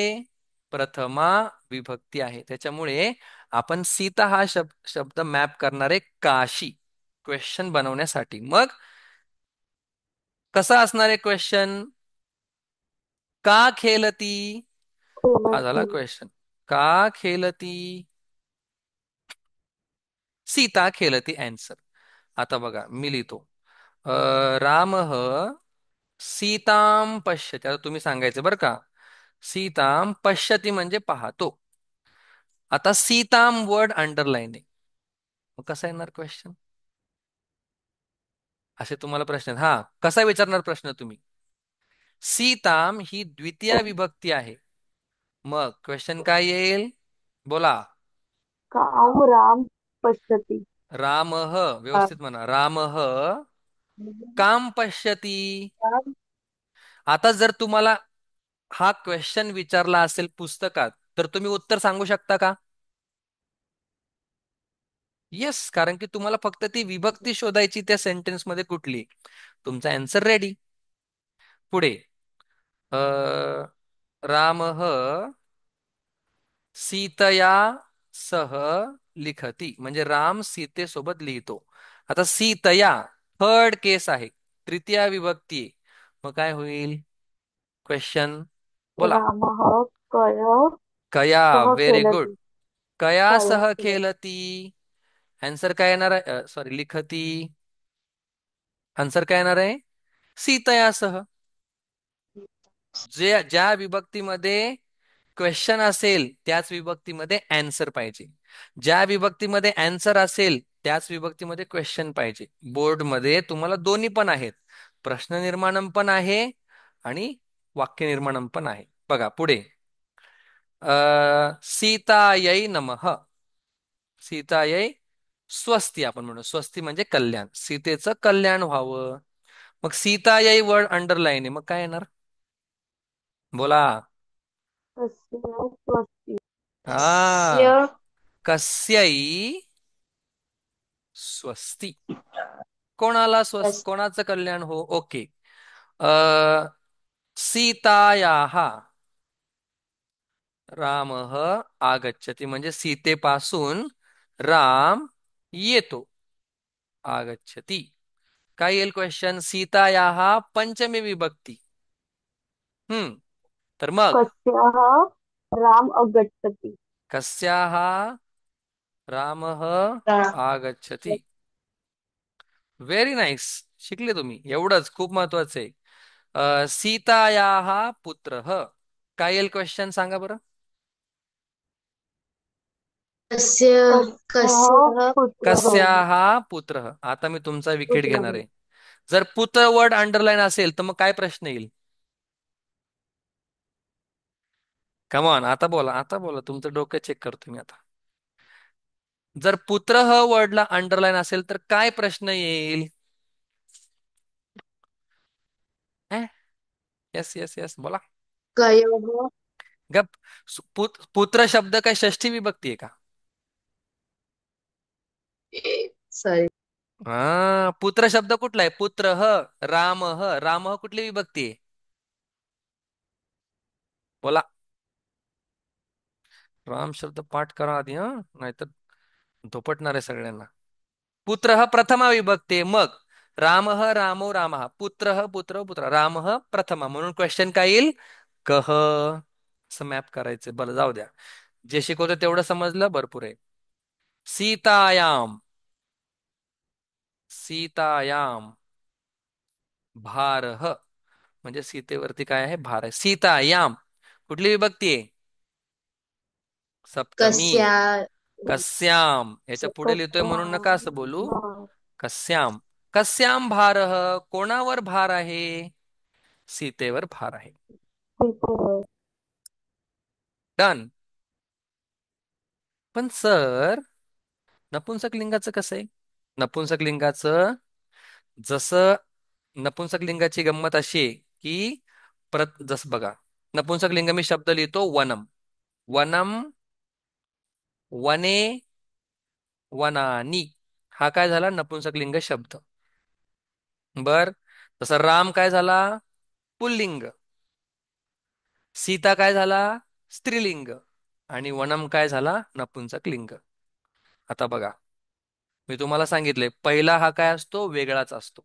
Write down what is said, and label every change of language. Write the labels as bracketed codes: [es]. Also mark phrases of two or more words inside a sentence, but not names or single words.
[mr] प्रथमा विभक्ती आहे. त्याच्यामुळे आपण सीता हा शब्द मॅप करणारे काशी क्वेश्चन बनवण्यासाठी. मग कसा असणार आहे क्वेश्चन? [sa] का खेलती? [mr] हा झाला [sa] खेलती क्वेश्चन. का खेलती? सीता खेलती अँसर. [mr] आता बघा मी लिहितो. [sa] राम सीताम पश्यती. [mr] आता तुम्ही सांगायचं बरं का. [sa] सीताम पश्यती [mr] म्हणजे पाहतो. आता सीताम [en] word underline [mr] आहे. मग कसा येणार क्वेश्चन? असे तुम्हाला प्रश्न आहेत. हा, कसा विचारणार प्रश्न तुम्ही? सीताम ही द्वितीय विभक्ती आहे. मग क्वेश्चन काय येईल? बोला. [sa] काम राम पश्यति रामः काम [mr] व्यवस्थित म्हणा. [sa] रामः काम पश्यती. [mr] आता जर तुम्हाला हा क्वेश्चन विचारला असेल पुस्तकात तर तुम्ही उत्तर सांगू शकता का? येस, कारण की तुम्हाला फक्त ती विभक्ती शोधायची त्या सेंटेन्स मध्ये कुठली. तुमचा [en] answer ready. [mr] पुढे [sa] रामः सीतया सह लिखती [mr] म्हणजे राम सीतेसोबत लिहितो. आता सीतया [en] third case [mr] आहे, तृतीय विभक्ती आहे. मग काय होईल क्वेश्चन? बोला. [sa] रामः कय कया. सह [en] Very good. [sa] खेलति कया कया सह खेलति खेलती. [mr] आन्सर काय येणार आहे? सॉरी, लिखती. आन्सर काय येणार आहे? सीतयासह. जे ज्या विभक्तीमध्ये क्वेश्चन असेल त्याच विभक्तीमध्ये अँसर पाहिजे. ज्या विभक्तीमध्ये अँसर असेल त्याच विभक्तीमध्ये क्वेश्चन पाहिजे. बोर्डमध्ये तुम्हाला दोन्ही पण आहेत. प्रश्न निर्माणम पण आहे आणि वाक्य निर्माणम पण आहे. बघा पुढे. [sa] सीतायै नमः. सीतायै स्वस्ती [mr] आपण म्हणू. स्वस्ती म्हणजे कल्याण, सीतेचं कल्याण व्हावं. मग सीतायै [en] word underline [mr] आहे, मग काय येणार? बोला. [sa] तस्य स्वस्ति [mr] हा. [sa] तस्य कस्यै स्वस्ती. [mr] कोणाला कोणाचं कल्याण हो? ओके. [sa] अ सीतायाः रामः आगच्छति [mr] म्हणजे सीतेपासून राम येतो. आगच्छति. काय येईल क्वेश्चन? सीतायाः पंचमी विभक्ती. हम्म. तर मग [sa] कस्याः राम अगच्छति. कस्याः रामः रा- आगच्छति. [en] Very nice. [mr] शिकले तुम्ही एवढंच खूप महत्वाचं आहे. [sa] सीतायाः पुत्रः. [mr] काय येईल क्वेश्चन सांगा बरं. [sa] कस्य कस्याः पुत्रः. कस्याः पुत्रः. [mr] आता मी तुमचा विकेट घेणार [sa] पुत्रः. [mr] आहे. जर पुत्र [en] word underline [mr] असेल तर मग काय प्रश्न येईल. कमॉन आता बोला, आता बोला, तुमचं डोकं चेक करतो मी आता. जर पुत्र ह [en] wordला underline [mr] असेल तर काय प्रश्न येईल. [en] Yes yes yes बोला. [sa] कयोः. [mr] गप. पुत्र शब्द काय षष्ठी विभक्ती आहे का. सॉरी. हा पुत्र शब्द कुठला आहे. [sa] पुत्र ह. राम ह. [mr] राम ह कुठली विभक्ती आहे. बोला. राम शब्द पाठ करा आधी हा, नाहीतर धोपटणार आहे सगळ्यांना. पुत्र ह प्रथमा विभक्ती मग राम ह रामो राम पुत्र ह पुत्र पुत्र राम ह प्रथमा म्हणून क्वेश्चन काय येईल. कह. असं मॅप करायचं. बरं जाऊ द्या. जे शिकवतं तेवढं समजलं भरपूर आहे. [sa] सीतायाम. सीतायाम भारह. [mr] म्हणजे सीतेवरती काय आहे भार आहे. सीतायाम कुठली विभक्ती आहे. सप्तमी. [sa] कस्या. [mr] कस्याम याच्या पुढे लिहितोय म्हणून नका असं बोलू. [sa] कस्याम. कस्याम भारह. [mr] कोणावर भार आहे. सीतेवर भार आहे. डन. पण सर नपुंसक लिंगाचं कसं आहे. नपुंसक लिंगाचं जसं नपुंसक लिंगाची गंमत अशी आहे की जसं बघा. नपुंसक लिंग मी शब्द लिहितो वनम. [sa] वनम. वने. वनानी. [mr] हा काय झाला नपुंसक लिंग शब्द. बर. तसं राम काय झाला पुल्लिंग. सीता काय झाला स्त्रीलिंग. आणि वनम काय झाला नपुंसक लिंग. आता बघा. मी तुम्हाला सांगितले पहिला हा काय असतो वेगळाच असतो.